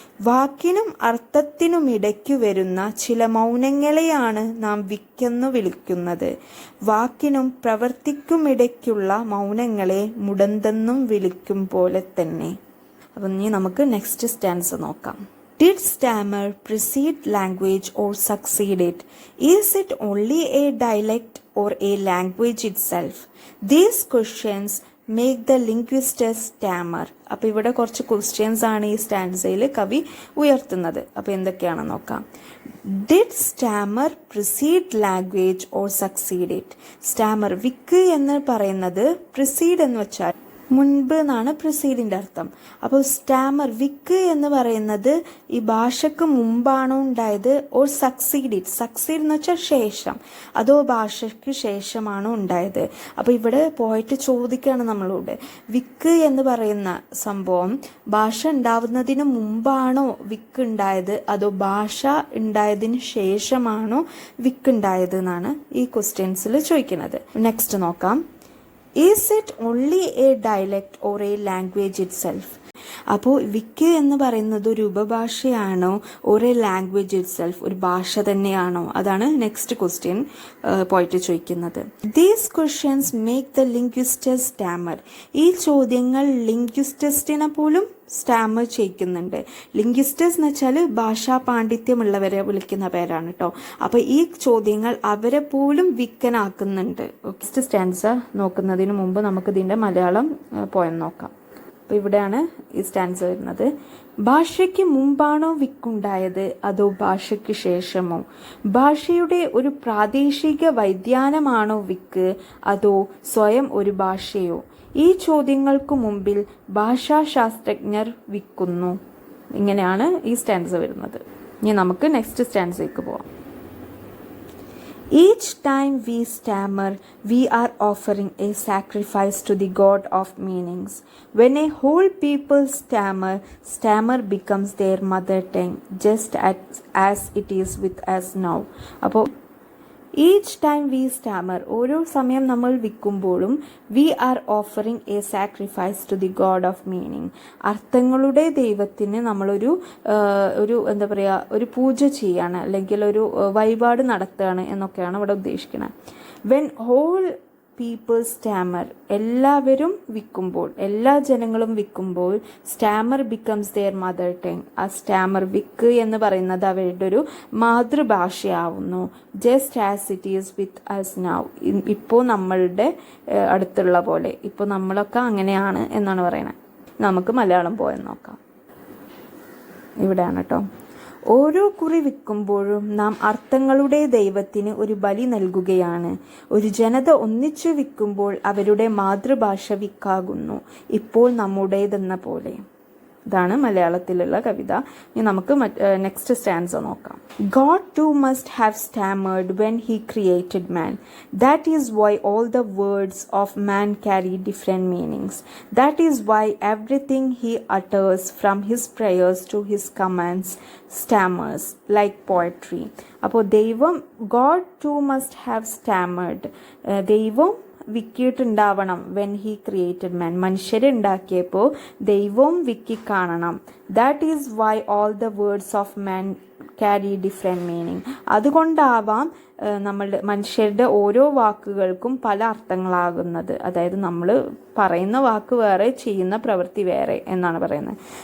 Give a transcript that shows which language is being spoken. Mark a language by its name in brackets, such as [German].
[Malayalam] വാക്കിനും അർത്ഥത്തിനും ഇടയ്ക്കു വരുന്ന ചില മൗനങ്ങളെയാണ് നാം വിക്കെന്നു വിളിക്കുന്നത്. വാക്കിനും പ്രവൃത്തിക്കുമിടയ്ക്കുള്ള മൗനങ്ങളെ മുടന്തെന്നും വിളിക്കും പോലെ തന്നെ. അപ്പം ഇനി നമുക്ക് നെക്സ്റ്റ് സ്റ്റാൻസ് നോക്കാം. [English] Did stammer precede language or succeed it? Is it only a dialect or a language itself? These questions make the linguistess stammer. [Malayalam] അപ്പോൾ ഇവിടെ കുറച്ച് ക്വസ്റ്റ്യൻസ് ആണ് ഈ സ്റ്റാൻസയിൽ കവി ഉയർത്തുന്നത്. അപ്പോൾ എന്തൊക്കെയാണെന്ന് നോക്കാം. [English] Did stammer precede language or succeed it? [Malayalam] Starmer, വിക്ക് എന്ന് പറയുന്നത് പ്രിസീഡ് എന്ന് വെച്ചാൽ മുൻപ് എന്നാണ് പ്രിസീഡിൻ്റെ അർത്ഥം. അപ്പോൾ സ്റ്റാമർ, വിക്ക് എന്ന് പറയുന്നത് ഈ ഭാഷക്ക് മുമ്പാണോ ഉണ്ടായത്? [English] Or succeed it? [Malayalam] സക്സീഡ് എന്ന് വെച്ചാൽ ശേഷം, അതോ ഭാഷയ്ക്ക് ശേഷമാണോ ഉണ്ടായത്? അപ്പോൾ ഇവിടെ പോയിട്ട് ചോദിക്കുകയാണ് നമ്മളോട്, വിക്ക് എന്ന് പറയുന്ന സംഭവം ഭാഷ ഉണ്ടാവുന്നതിന് മുമ്പാണോ വിക്ക് ഉണ്ടായത്, അതോ ഭാഷ ഉണ്ടായതിന് ശേഷമാണോ വിക്ക് ഉണ്ടായത് എന്നാണ് ഈ ക്വസ്റ്റ്യൻസിൽ ചോദിക്കുന്നത്. നെക്സ്റ്റ് നോക്കാം. [English] Is it only a dialect or a language itself? [Malayalam] അപ്പോൾ വിക്ക് എന്ന് പറയുന്നത് ഒരു ഉപഭാഷയാണോ, ഒരു [English] language itself, [Malayalam] ഒരു ഭാഷ തന്നെയാണോ? അതാണ് നെക്സ്റ്റ് ക്വസ്റ്റ്യൻ പോയിട്ട് ചോദിക്കുന്നത്. [English] These questions make the linguists stammer. [Malayalam] ഈ ചോദ്യങ്ങൾ ലിംഗ്വിസ്റ്റസിനെ പോലും സ്റ്റാമർ ചെയ്യിക്കുന്നുണ്ട്. ലിംഗ്വിസ്റ്റസ് എന്ന് വെച്ചാൽ ഭാഷാ പാണ്ഡിത്യമുള്ളവരെ വിളിക്കുന്ന പേരാണ് കേട്ടോ. അപ്പോൾ ഈ ചോദ്യങ്ങൾ അവരെ പോലും വിക്കനാക്കുന്നുണ്ട്. നെക്സ്റ്റ് സ്റ്റാൻസ നോക്കുന്നതിന് മുമ്പ് നമുക്ക് ഇതിൻ്റെ മലയാളം പോയം നോക്കാം. അപ്പോൾ ഇവിടെയാണ് ഈ സ്റ്റാൻസ് വരുന്നത്. ഭാഷയ്ക്ക് മുമ്പാണോ വിക്കുണ്ടായത് അതോ ഭാഷയ്ക്ക് ശേഷമോ? ഭാഷയുടെ ഒരു പ്രാദേശിക വ്യതിയാനമാണോ വിക്ക് അതോ സ്വയം ഒരു ഭാഷയോ? ഈ ചോദ്യങ്ങൾക്ക് മുമ്പിൽ ഭാഷാശാസ്ത്രജ്ഞർ വിക്കുന്നു. ഇങ്ങനെയാണ് ഈ സ്റ്റാൻസ വരുന്നത്. ഇനി നമുക്ക് നെക്സ്റ്റ് സ്റ്റാൻസയ്ക്ക് പോവാം. [English] Each time we stammer, we are offering a sacrifice to the God of meanings. When a whole people stammer becomes their mother tongue, just as it is with us now. അപ്പോൾ each time we stammer, [Malayalam] ഓരോ സമയം നമ്മൾ വിൽക്കുമ്പോഴും [English] We are offering a sacrifice to the God of meaning. [Malayalam] അർത്ഥങ്ങളുടെ ദൈവത്തിന് നമ്മളൊരു എന്താ പറയുക, ഒരു പൂജ ചെയ്യാണ്, അല്ലെങ്കിൽ ഒരു വഴിപാട് നടത്തുകയാണ് എന്നൊക്കെയാണ് ഇവിടെ ഉദ്ദേശിക്കുന്നത്. [English] when whole people stammer, [Malayalam] എല്ലാവരും വിൽക്കുമ്പോൾ, എല്ലാ ജനങ്ങളും വിൽക്കുമ്പോൾ, [English] stammer becomes their mother tongue, [Malayalam] ആ സ്റ്റാമർ വിക്ക് എന്ന് പറയുന്നത് അവരുടെ ഒരു മാതൃഭാഷയാവുന്നു. [English] just as it is with us now, [Malayalam] ഇപ്പോൾ നമ്മളുടെ അടുത്തുള്ള പോലെ, ഇപ്പോൾ നമ്മളൊക്കെ അങ്ങനെയാണ് എന്നാണ് പറയുന്നത്. നമുക്ക് മലയാളം പോയെന്ന് നോക്കാം. ഇവിടെയാണ് കേട്ടോ. ഓരോ കുറി വിൽക്കുമ്പോഴും നാം അർത്ഥങ്ങളുടെ ദൈവത്തിന് ഒരു ബലി നൽകുകയാണ്. ഒരു ജനത ഒന്നിച്ചു വിൽക്കുമ്പോൾ അവരുടെ മാതൃഭാഷ വിക്കാകുന്നു, ഇപ്പോൾ നമ്മുടേതെന്ന പോലെ. ഇതാണ് മലയാളത്തിലുള്ള കവിത. ഇനി നമുക്ക് നെക്സ്റ്റ് സ്റ്റാൻസ നോക്കാം. [English] God too must have stammered when he created man. That is why all the words of man carry different meanings. That is why everything he utters, from his prayers to his commands, stammers like poetry. അപ്പോൾ ദൈവം, God too must have stammered, [Malayalam] ദൈവം വിക്കിയിട്ടുണ്ടാവണം. [English] when he created man, [Malayalam] മനുഷ്യരെ ഉണ്ടാക്കിയപ്പോൾ ദൈവവും വിക്കി കാണണം. [English] That is why all the words of man carry different meaning. [Malayalam] അതുകൊണ്ടാവാം നമ്മളുടെ മനുഷ്യരുടെ ഓരോ വാക്കുകൾക്കും പല അർത്ഥങ്ങളാകുന്നത്. അതായത് നമ്മൾ പറയുന്ന വാക്ക് വേറെ, ചെയ്യുന്ന പ്രവൃത്തി വേറെ എന്നാണ് പറയുന്നത്.